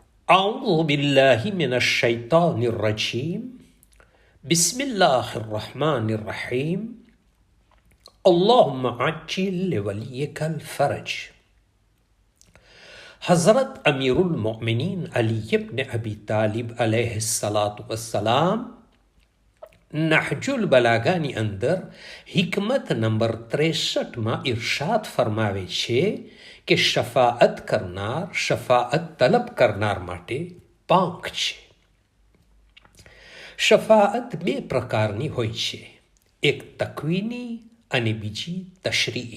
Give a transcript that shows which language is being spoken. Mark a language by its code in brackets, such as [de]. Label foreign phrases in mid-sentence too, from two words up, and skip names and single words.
[ar] أعوذ بالله من الشيطان الرجيم بسم الله الرحمن الرحيم اللهم عجل لوليك الفرج. [gu] हज़रत अमीरुल मोमिनीन अली इब्न अबी तालिब [ar] عليه الصلاة والسلام [gu] नहजुल बलागाની અંદર હિકમત નંબર 63માં ઇરશાદ ફરમાવે છે કે શફાઅત કરનાર શફાઅત તલબ કરનાર માટે પાંખ છે. શફાઅત બે પ્રકારની હોય છે, એક તકવીની અને બીજી તશરીઈ.